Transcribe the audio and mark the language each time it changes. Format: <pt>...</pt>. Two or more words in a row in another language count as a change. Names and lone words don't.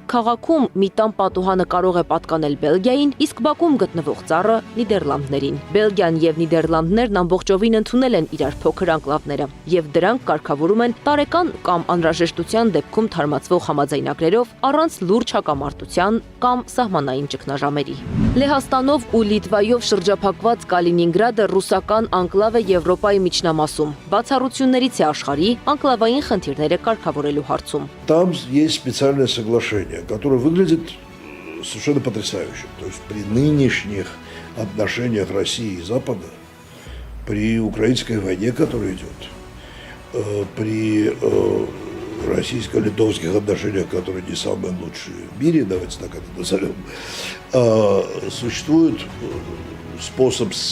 <hy>քաղաքում մի տան պատուհանը կարող է պատկանել Բելգիային, իսկ Բաքում գտնվող ծառը Նիդերլանդներին։ Բելգիան եւ Նիդերլանդներն ամբողջովին ընդունել են իրար փոքր անկլավները, եւ դրանք կարգավորում են տարեկան կամ անհրաժեշտության դեպքում թարմացվող համաձայնագրերով առանց լուրջ հակամարտության կամ սահմանային ճգնաժամերի։ Լեհաստանով ու Լիտվայով շրջափակված Կալինինգրադը ռուսական անկլավ է Եվրոպայի միջնամասում։ Բացառություններից է աշխարհի անկլավային խնդիրները կարգավորելու հարցում։</hy> <ru>Там есть специальное соглашение, которое выглядит совершенно потрясающе. То есть при нынешних отношениях России и Запада, при украинской войне, которая идет, при российско-литовских отношениях, которые не самые лучшие в мире, давайте так это назовем, существует способ,</ru>